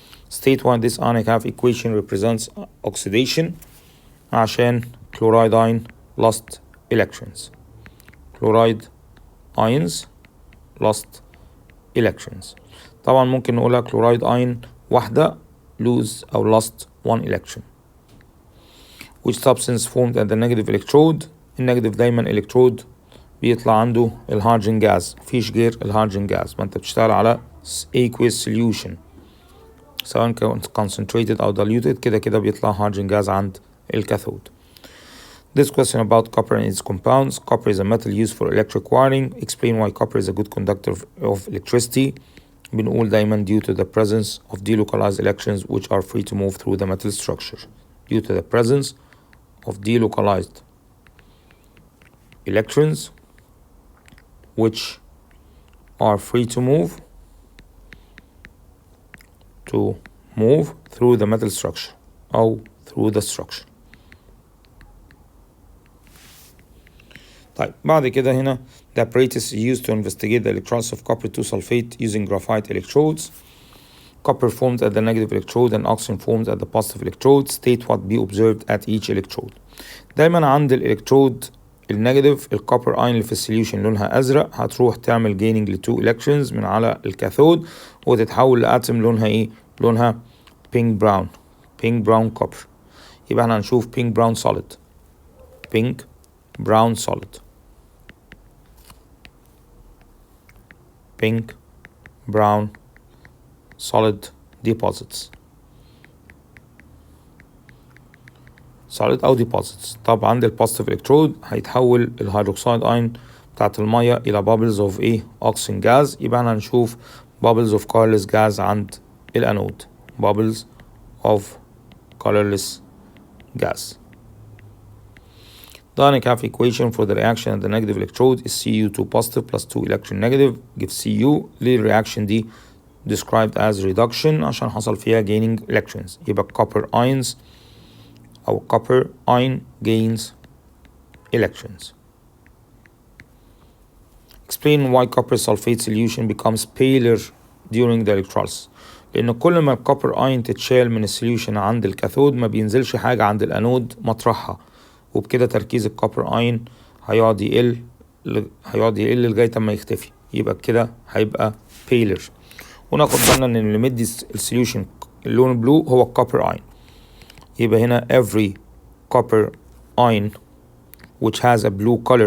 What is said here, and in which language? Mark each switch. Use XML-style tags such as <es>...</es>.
<en>State why this ionic half equation represents oxidation</en> <ar>عشان</ar> <en>chloride ion lost electrons. Chloride ions lost electrons.</en> <ar>طبعا ممكن نقولها chloride ion واحدة lose أو</ar> <en>lost 1 electron. Which substance formed at the negative electrode؟</en> <ar>النيجاتيف دايما electrode بيطلع عنده الهيدروجين جاز، مفيش غير الهيدروجين جاز، ما انت بتشتغل على</ar> <en>aqueous solution</en> <ar>سواء كانت concentrated أو diluted كده بيطلع هيدروجين جاز عند الكاثود.</ar> <en>This question about copper and its compounds. Copper is a metal used for electric wiring. Explain why copper is a good conductor of electricity.</en> <ar>بنقول دايما</ar> <en>due to the presence of delocalized electrons which are free to move through the metal structure. Due to the presence of delocalized electrons which are free to move through the metal structure</en> <ar>أو</ar> <en>through the structure.</en> <ar>طيب بعد كده هنا</ar> <en>the apparatus is used to investigate the electrolysis of copper 2 sulfate using graphite electrodes. Copper formed at the negative electrode and oxygen formed at the positive electrode. State what be observed at each electrode.</en> <ar>دايما عند الالكترود النيجاتيف الكوبر اين اللي في السوليوشن لونها ازرق هتروح تعمل جيننج ل 2 الكترونز من على الكاثود وتتحول لاتم لونها ايه؟ لونها بينك براون كوبر. يبقى احنا هنشوف بينك براون سوليد</ar> <en>pink brown solid pink brown solid deposits solid أو deposits.</en> <ar>طب عند البوزيتيف الكترود هيتحول الهيدروكسيد اين بتاعت المية إلى</ar> <en>bubbles of</en> <ar>ايه</ar> <en>oxygen gas.</en> <ar>يبقى احنا هنشوف</ar> <en>bubbles of colorless gas</en> <ar>عند الأنود</ar> <en>bubbles of colorless gas. The ionic half equation for the reaction at the negative electrode is Cu2 positive plus 2 electron negative gives Cu.</en> <ar>ليه الرياكشن دي</ar> <en>described as reduction</en> <ar>عشان حصل فيها</ar> <en>gaining electrons.</en> <ar>يبقى</ar> <en>copper ions أو copper ion gains electrons. Explain why copper sulfate solution becomes paler during the electrolysis.</en> <ar>لأن كل ما الكوبر اين تتشال من السوليوشن عند الكاثود ما بينزلش حاجة عند الأنود مطرحها وبكده تركيز الكوبر اين هيقعد يقل لغاية ما يختفي. يبقى كده هيبقى</ar> <en>paler.</en> <ar>وناخد بالنا ان اللي مدي السوليوشن اللون بلو هو الكوبر اين. يبقى هنا</ar> <en>every copper ion which has a blue</en>